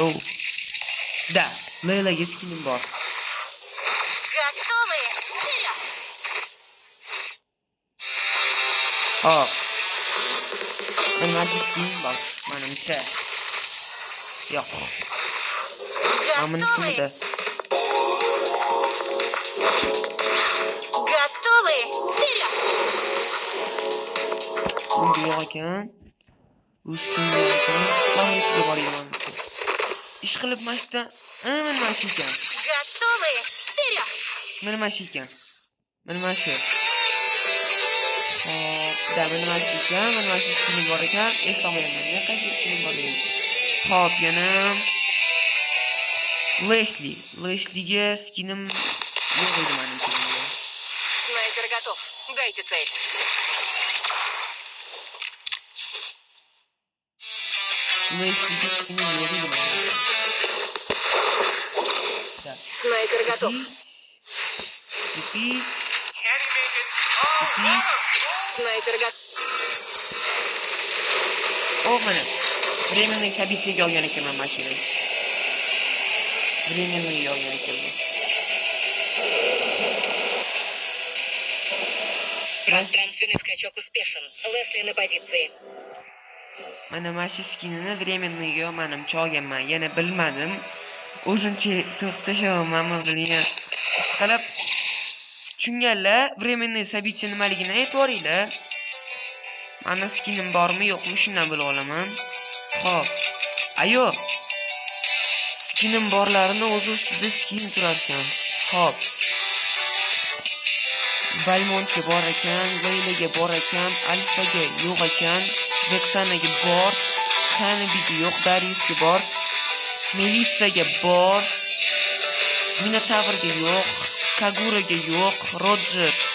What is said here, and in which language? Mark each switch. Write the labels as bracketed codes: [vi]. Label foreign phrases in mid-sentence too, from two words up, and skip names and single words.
[uz] Da, Laylaga skinim bor. [ru] Готовы? Вперед! [uz] Hop. Mana shu skinim bor menimcha. Yo'q. Mana [ru] Готовы? [uz] da. [ru] Готовы? Вперед! [uz] Bunda yo'q ekan. Ustunda ekan. Mana shu bor ekan. Ish qilib mashta. Mana shu ekan. Готовы? Вперед! Mana shu ekan. Mana shu. Hop, da mana shu ekan. Mana shu skinim bor ekan. Eslamayman. Men qaysi skinim bor edi? Hop, yana Leslie'ga skinim yo'q edi menimcha. [ru] Снайпер готов. Дайте цель. [uz] Leslie'ga skinim yo'q edi menimcha. Da. [ru] Снайпер готов. Купить. [en] Can he make it? Oh, what a goal! [ru] Снайпер готов. [uz] O, mana. [ru] Временный событияga [uz] olgan ekanman mashina. Временный olgan ekanman. [ru] Пространственный скачок успешен. Лесли на позиции. [uz] Mana mashi skinini временныйga manimcha olganman. Yana bilmadim. O'zimcha to'xtashamanmi bilgan. Qarab tushunganlar, [ru] временный событие [uz] nimaligini aytvoringlar. Mana skinim bormi yo'qmi shundan bilib olaman. Xo'p. Ayo. Skinim borlarini o'z ustida skin turar ekan. Xo'p. Balmontga bor ekan, Laylaga bor ekan, Alfaga yo'q ekan, Vexanaga bor, Hanabiga yo'q, Dariusga bor, Melissaga bor, Minotaurga yo'q, Kaguraga yo'q, Roger.